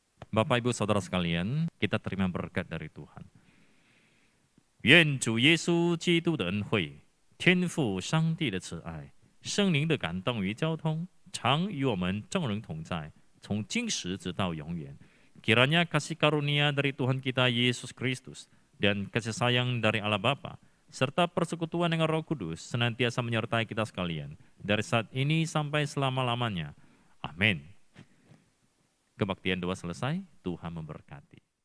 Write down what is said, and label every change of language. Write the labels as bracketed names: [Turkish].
[Indonesian] Bapak Ibu Saudara sekalian, kita terima berkat dari Tuhan. [Chinese] 愿主耶稣基督的恩惠、天父上帝的慈爱、圣灵的感动与交通，常与我们众人同在，从今时直到永远。 [Indonesian] Kiranya kasih karunia dari Tuhan kita Yesus Kristus dan kasih sayang dari Allah Bapa serta persekutuan dengan Roh Kudus senantiasa menyertai kita sekalian dari saat ini sampai selama-lamanya. Amin. Kebaktian doa selesai, Tuhan memberkati.